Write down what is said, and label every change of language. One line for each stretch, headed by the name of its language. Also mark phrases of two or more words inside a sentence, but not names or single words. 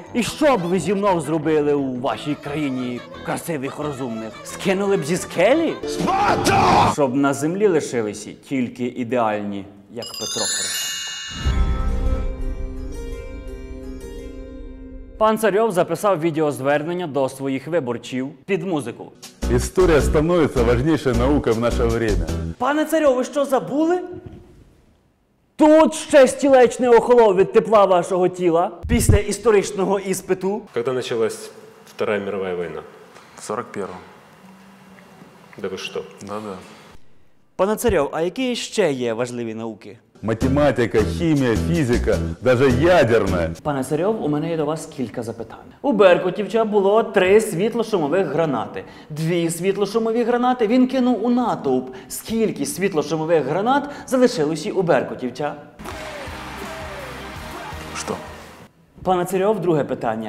Ukrainian: І що б ви зі мною зробили у вашій країні красивих, розумних? Скинули б зі скелі? Спарта! Щоб на землі лишилися тільки ідеальні, як Петро Порошенко. Пан Царьов записав відеозвернення до своїх виборців під музику.
Russian: История становится важнейшей наукой в наше время.
Ukrainian: Пане Царьов, ви що, забули? Тут ще стілець не охолов від тепла вашого тіла після історичного іспиту.
Russian: Когда началась Вторая мировая война? В 41-м. Да вы что? Да-да.
Ukrainian: Пане Царьов, а які ще є важливі науки?
Russian: Математика, химия, физика, даже ядерная.
Ukrainian: Пане Царьов, у мене є до вас кілька запитань. У Беркутівча було 3 світлошумових гранати. 2 світлошумові гранати він кинув у натовп. Скільки світлошумових гранат залишилося у Беркутівча?
Russian: Что?
Ukrainian: Пане Царьов, друге питання.